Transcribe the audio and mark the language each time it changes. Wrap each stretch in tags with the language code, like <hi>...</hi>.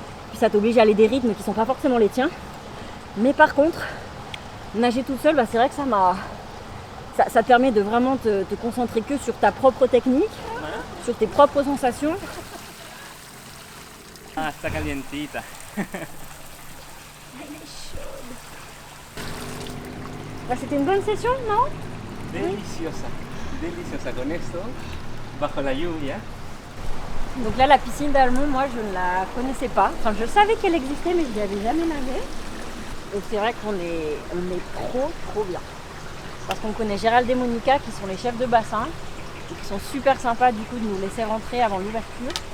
<fr>Puis ça t'oblige à aller des rythmes qui ne sont pas forcément les tiens. Mais par contre, nager toute seule, c'est vrai que ça te permet de vraiment te concentrer que sur ta propre technique, sur tes propres sensations.</fr> <es>Ah, está calientita.</es> <fr>Bah, c'était une bonne session, non?</fr> <es>Deliciosa, deliciosa con esto, bajo la lluvia.</es> <fr>Donc là, la piscine d'Almont, moi, je ne la connaissais pas. Enfin, je savais qu'elle existait, mais je n'y avais jamais nadé. Donc c'est vrai qu'on est trop bien. Parce qu'on connaît Gérald et Monica, qui sont les chefs de bassin, et qui sont super sympas du coup de nous laisser rentrer avant l'ouverture.</fr>